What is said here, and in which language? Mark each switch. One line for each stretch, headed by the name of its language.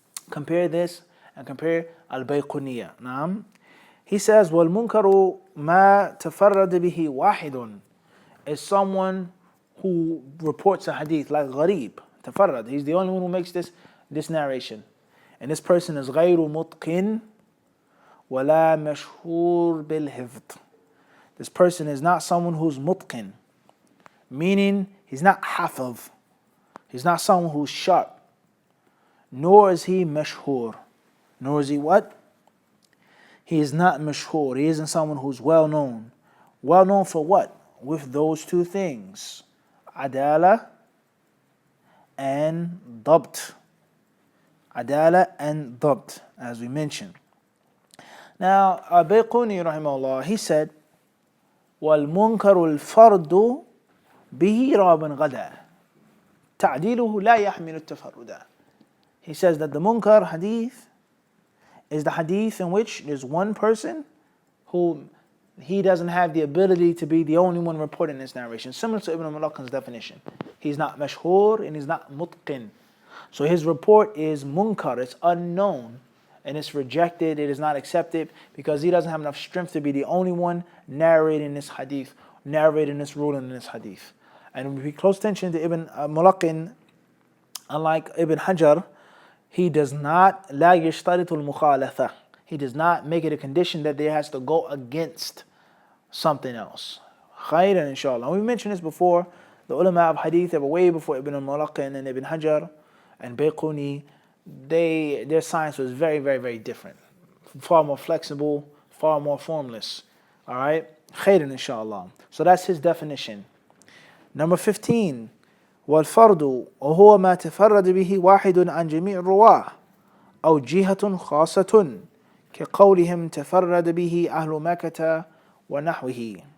English: Compare this and compare al-Bayquniyya. Naam. He says,
Arabic: wal munkaru ma tafarrad bihi wahidun,
English: is someone who reports a hadith like gharib, tafarrad. He's the only one who makes this narration. And this person is
Arabic: غير متقن ولا مشهور بالحفظ.
English: This person is not someone who's mutqin, meaning he's not hafiz. He's not someone who's sharp. Nor is he mashhur. Nor is he what? He is not mashhur. He isn't someone who's well known. Well known for what? With those two things. Adala and dabt. Adala and dabt, as we mentioned. Now, Bayquni rahimahullah, he said,
Arabic: وَالْمُنْكَرُ الْفَرْدُ بِهِ رَابًا غَدًا تَعْدِيلُهُ لَا يَحْمِلُ التَّفَرُّدَ.
English: He says that the munkar hadith is the hadith in which there's one person who he doesn't have the ability to be the only one reporting this narration. Similar to Ibn Mulaqin's definition. He's not mashhur and he's not mutqin. So his report is munkar, it's unknown, and it's rejected, it is not accepted, because he doesn't have enough strength to be the only one narrating this hadith, narrating this ruling in this hadith. And when we pay close attention to Ibn Mulaqin, unlike Ibn Hajar, he does not
Arabic: لا يشترط المخالفة.
English: He does not make it a condition that there has to go against something else. Khairan inshallah. We mentioned this before. The ulama of hadith, they were way before Ibn Mulaqin and Ibn Hajar and Bayquni. Their science was very, very, very different. Far more flexible, far more formless. All right? Khairan inshallah. So that's his definition. Number 15.
Arabic: والفرد وهو ما تفرد به واحد عن جميع الرواة أو جهة خاصة كقولهم تفرد به أهل مكة ونحوه.